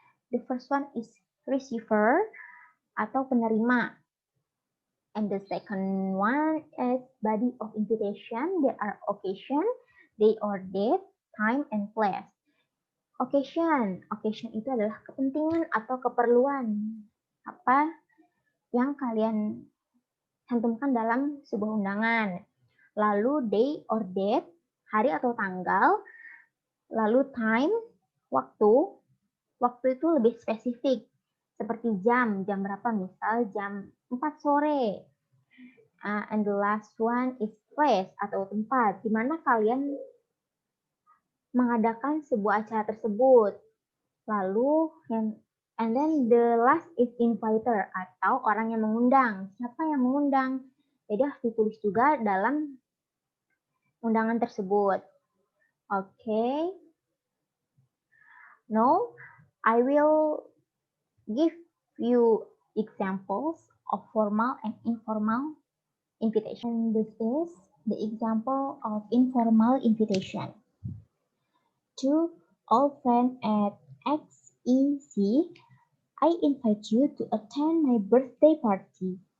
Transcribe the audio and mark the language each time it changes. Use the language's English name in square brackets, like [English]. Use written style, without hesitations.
[English] The first one is receiver [Indonesian] atau penerima. [English] And the second one is body of invitation. There are occasion, day or date, time, and place. [Indonesian] Occasion itu adalah kepentingan atau keperluan. Apa yang kalian cantumkan dalam sebuah undangan. Lalu [English] day or date, [Indonesian] hari atau tanggal. Lalu time, waktu. Waktu itu lebih spesifik. Seperti jam berapa? Misal jam 4 sore. [English] And the last one is place [Indonesian] atau tempat. Di mana kalian mengadakan sebuah acara tersebut. Lalu [English] and then the last is inviter [Indonesian] atau orang yang mengundang. Siapa yang mengundang? Jadi harus ditulis juga dalam undangan tersebut. [English] Okay. Now, I will give you examples of formal and informal invitation. This is the example of informal invitation. To all friends at XEC, I invite you to attend my birthday party.